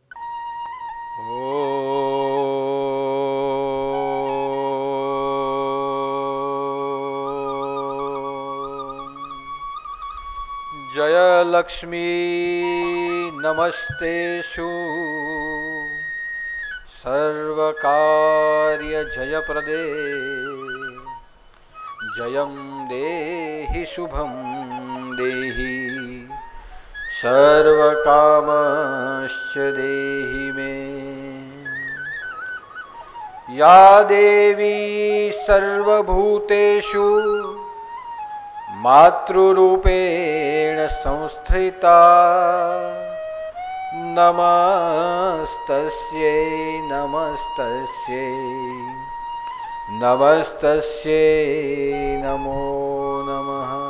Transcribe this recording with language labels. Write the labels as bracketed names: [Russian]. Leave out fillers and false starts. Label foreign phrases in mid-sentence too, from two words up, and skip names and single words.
[Sanskrit] जय लक्ष्मी नमस्तेषु सर्वकार्य जयप्रदे जयं देहि शुभं देहि सर्वकामश्च देहि मे। या देवी सर्वभूतेषु मातृरूपेण संस्थिता नमस्तस्यै नमस्तस्यै नमस्तस्यै नमो नमः।